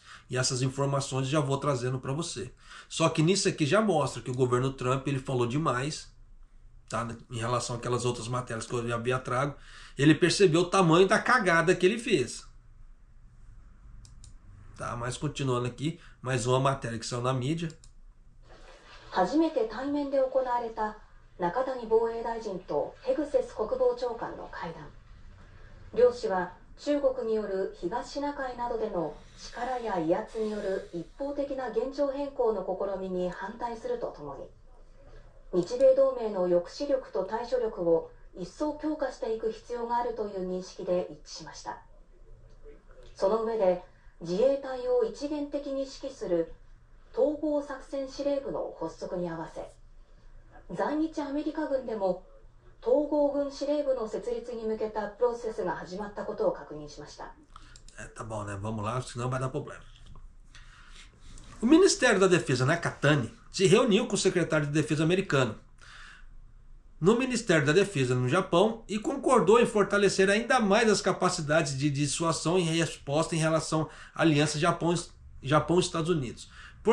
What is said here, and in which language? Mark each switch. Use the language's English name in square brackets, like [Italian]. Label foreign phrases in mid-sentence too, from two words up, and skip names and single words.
[Portuguese] E essas informações já vou trazendo para você. Só que nisso aqui já mostra que o governo Trump ele falou demais. Tá? Em relação àquelas outras matérias que eu já havia trago, ele percebeu o tamanho da cagada que ele fez. Tá? Mas continuando aqui, mais uma matéria que saiu na mídia. [Japanese] 初めて対面で行われた中谷防衛大臣とヘグセス国防長官の会談。両氏は中国による東シナ海などでの力や威圧による一方的な現状変更の試みに反対するとともに、日米同盟の抑止力と対処力を一層強化していく必要があるという認識で一致しました。その上で、自衛隊を一元的に指揮する統合作戦司令部の発足に合わせ、在日アメリカ軍でも統合軍司令部の設立に向けたプロセスが始まったことを確認しました。 [Portuguese] Tá bom, né? Vamos lá, senão vai dar problema. O Ministério da Defesa Nakatani se reuniu com o secretário de Defesa americano no Ministério da Defesa no Japão e concordou em fortalecer ainda mais as capacidades de dissuasão e resposta em relação à aliança Japão e Estados Unidos.